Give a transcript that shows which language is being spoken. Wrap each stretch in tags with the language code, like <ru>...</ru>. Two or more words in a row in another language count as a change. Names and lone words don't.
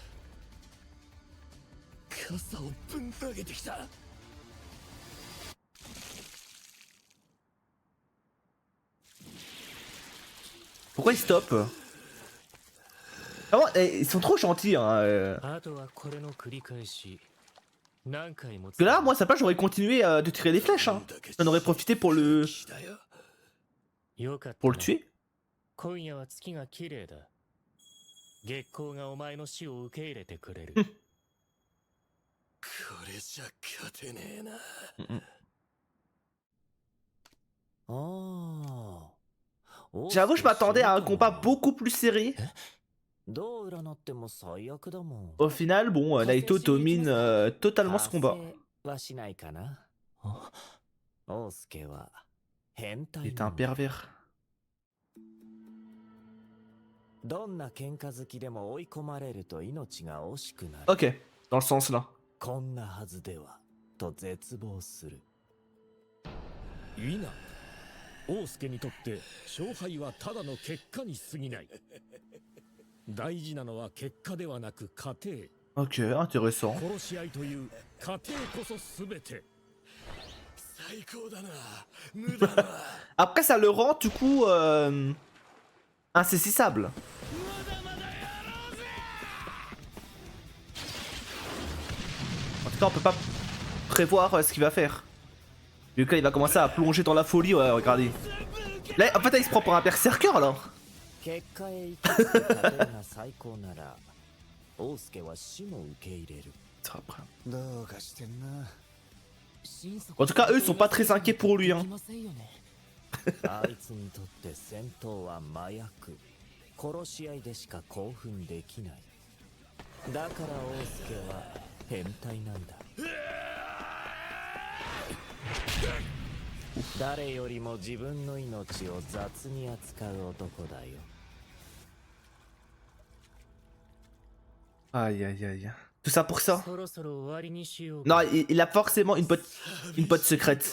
<fr>Pourquoi ils stoppent? Ah bon, ils sont trop gentils, hein. Parce que là, moi, ça place, j'aurais continué de tirer des flèches, hein. J'en aurais profité pour le tuer.</fr> <ja>今夜は月が綺麗だ。月光がお前の死を受け入れてくれる。これじゃ勝てねえな。</ja> <fr>J'avoue, je m'attendais à un combat beaucoup plus serré. Au final, bon, Naito domine totalement ce combat. Il est un pervers. Ok, dans le sens là.</fr> <ja>こんなはずではと絶望する。いいな。大助にとって勝敗はただの結果に過ぎない。大事なのは結果ではなく過程。</ja> <fr>Ok, intéressant.</fr> <ja>殺し合いという過程こそ全て。最高だな。無駄な。</ja> <fr>Après, ça le rend du coup insaisissable. En tout cas, on peut pas prévoir ce qu'il va faire. Vu que là, il va commencer à plonger dans la folie, ouais, regardez. Là, en fait, là, il se prend pour un berserker alors. En tout cas, eux, ils sont pas très inquiets pour lui, hein.</fr> <ja>あいつにとって戦闘は麻薬。殺し合いでしか興奮できない。だから大助は変態なんだ。誰よりも自分の命を雑に扱う男だよ。</ja> <fr>Aïe aïe aïe. Tout ça pour ça? Non, il a forcément une pote secrète.</fr>